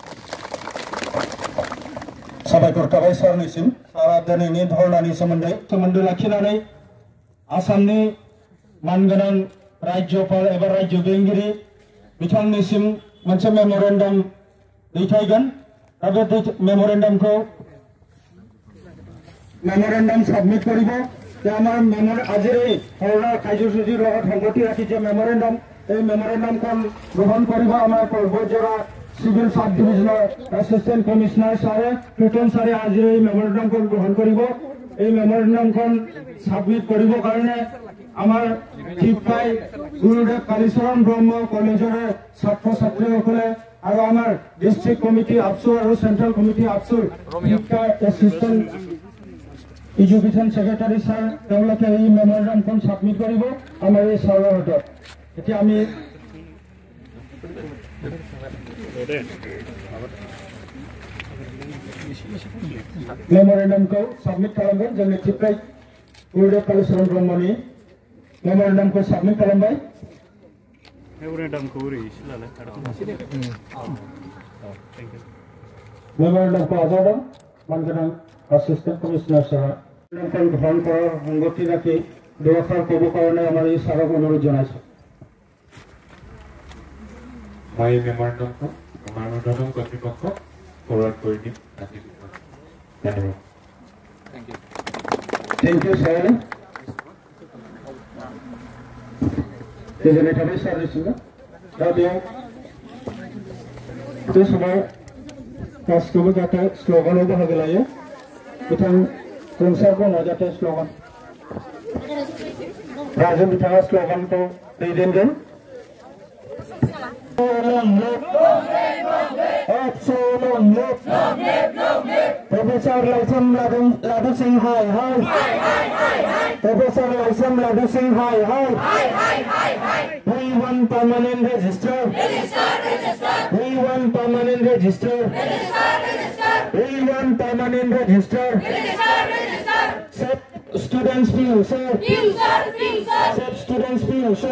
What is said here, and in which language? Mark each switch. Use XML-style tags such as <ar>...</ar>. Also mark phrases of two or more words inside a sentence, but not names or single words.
<brx>साबायखर थाबाय सारनिसिम। सारा दिनैनि धरनानि सोमोन्दो लाखिनानै आसामनि मानगोनां रायजोपाल एबा रायजो बेंगिरि बिथांनिसिम मोनसे मेम'रेन्डाम दैथायगोन। दा बे मेम'रेन्डामखौ</brx> <as>সাবমিট কৰিব যে আমাৰ আজিৰ এই ধৰণৰ কাৰ্যসূচীৰ লগত সংগতি ৰাখি যে মেম'ৰেণ্ডাম এই মেম'ৰেণ্ডামখন গ্ৰহণ কৰিব আমাৰ পৰ্বতজোৰা সিভিল সাব ডিভিজনৰ এছিষ্টেণ্ট কমিশনাৰ ছাৰে প্ৰীতম ছাৰে আজিৰ এই মেম'ৰেণ্ডামখন গ্ৰহণ কৰিব। এই মেম'ৰেণ্ডামখন সাবমিট কৰিবৰ কাৰণে আমাৰ টিপকাই গুৰুদেৱ কালীচৰণ ব্ৰহ্ম কলেজৰে ছাত্ৰ ছাত্ৰীসকলে আৰু আমাৰ ডিষ্ট্ৰিক্ট কমিটি আপচুৰ আৰু চেণ্ট্ৰেল কমিটি আপচুৰ টিপকাই এছিষ্টেণ্ট এডুকেশ্যন সেক্ৰেটাৰী ছাৰ তেওঁলোকে এই মেম'ৰেণ্ডামখন সাবমিট কৰিব আমাৰ এই ছাৰৰ হাতত। এতিয়া আমি</as> <brx>मेम'रेन्डामखौ साबमिट खालामगोन। जोंनि टिपकाइ गुरुदेव कालीचरण ब्रह्मनि मेम'रेन्डामखौ साबमिट खालामबाय। मेम'रेन्डामखौ आजावदों मानगोनां एसिस्टेंट कमिशनार सारा</brx> <as>গ্রহণ করার সংগতি রাখি দুআষাৰ ক'ব কাৰণে আমাৰ এই ছাৰক অনুৰোধ জনাইছো। মই মেম'ৰেণ্ডামখন আমাৰ ঊৰ্ধ্বতম কৰ্তৃপক্ষক ফৰৱাৰ্ড কৰি দিম। ধন্যবাদ।</as> <en>thank you sir.</en> <brx>गोजोननाय थाबाय सारनिसिमबो। दा बे समाव गासिखौबो जाहाथे स्ल'गानाव बाहागो लायो बिथां जोंसार ब्रह्मआ जाहाथे स्ल'गान राजु बिथाङा स्ल'गानखौ दैदेनगोन Professor Laisam Ladu Singh hi hi.</brx> <en>Professor Laisam Ladu Singh hi hi. We want permanent register. We want permanent register. We want permanent register. Set students view sir. Set students view sir.</en>